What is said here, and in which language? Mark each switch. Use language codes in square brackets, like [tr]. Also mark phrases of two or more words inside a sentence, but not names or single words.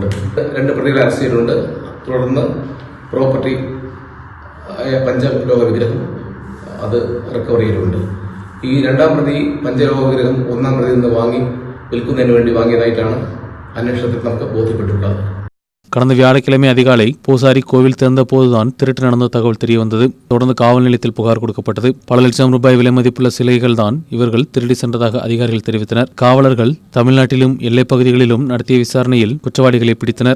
[ml] 2 പ്രതികളെ അറസ്റ്റ് ചെയ്തിട്ടുണ്ട്. തുടർന്ന് പ്രോപ്പർട്ടി പഞ്ചലോക വിഗ്രഹം അത് റിക്കവർ ചെയ്തിട്ടുണ്ട്. ഈ 2-ാം പ്രതി പഞ്ചലോക വിഗ്രഹം 1-ാം പ്രതിയിൽ നിന്ന് വാങ്ങി വിൽക്കുന്നതിന് വേണ്ടി വാങ്ങിയതായിട്ടാണ് അന്വേഷണത്തിൽ നമുക്ക് ബോധ്യപ്പെട്ടിട്ടുള്ളത്. [ta] கடந்த வியாழக்கிழமை அதிகாலை பூசாரி கோவில் திறந்த போதுதான் திருட்டு நடந்த தகவல் தெரியவந்தது. தொடர்ந்து காவல் நிலையத்தில் புகார் கொடுக்கப்பட்டது. பல லட்சம் ரூபாய் விலை மதிப்புள்ள சிலைகள் தான் இவர்கள் திருடி சென்றதாக அதிகாரிகள் தெரிவித்தனர். காவலர்கள் தமிழ்நாட்டிலும் எல்லைப் பகுதிகளிலும் நடத்திய விசாரணையில் குற்றவாளிகளை பிடித்தனர்.